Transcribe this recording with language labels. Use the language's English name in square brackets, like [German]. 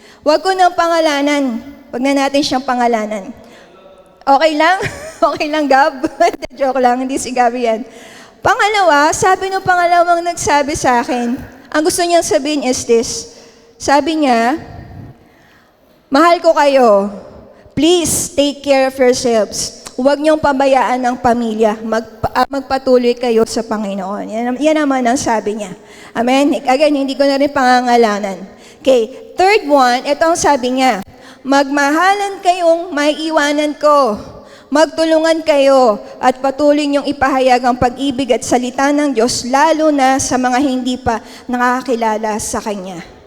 [Filipino] Huwag ko nang pangalanan. Huwag na natin siyang pangalanan. Okay lang? Okay lang, Gab? Joke lang, hindi si Gab yan. Pangalawa, sabi nung pangalawang nagsabi sa akin, ang gusto niyang sabihin is this. Sabi niya, mahal ko kayo. [English] Please take care of yourselves. [Filipino] Huwag niyong pabayaan ng pamilya. Magpatuloy kayo sa Panginoon. Yan naman ang sabi niya. Amen? Again, hindi ko na rin pangangalanan. Okay, third one, ito ang sabi niya. Magmahalan kayong maiiwanan ko. Magtulungan kayo at patuloy niyong ipahayag ang pag-ibig at salita ng Diyos, lalo na sa mga hindi pa nakakilala sa Kanya.